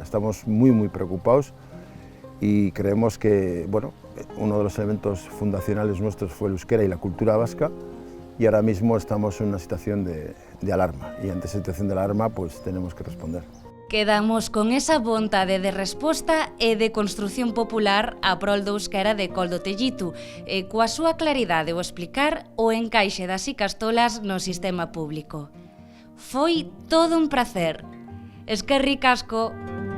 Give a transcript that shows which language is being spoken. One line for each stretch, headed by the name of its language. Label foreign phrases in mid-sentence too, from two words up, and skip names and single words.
Spanish: Estamos muy preocupados y creemos que, bueno, uno de los elementos fundacionales nuestros fue el euskera y la cultura vasca, y ahora mismo estamos en una situación de alarma, y ante esa situación de alarma pues tenemos que responder.
Galician: Quedamos con esa vontade de resposta e de construción popular a prol do euskera de Koldo Tellitu, e coa súa claridade ao explicar o encaixe das ikastolas no sistema público. Foi todo un prazer.
Basque: Eskerrik asko.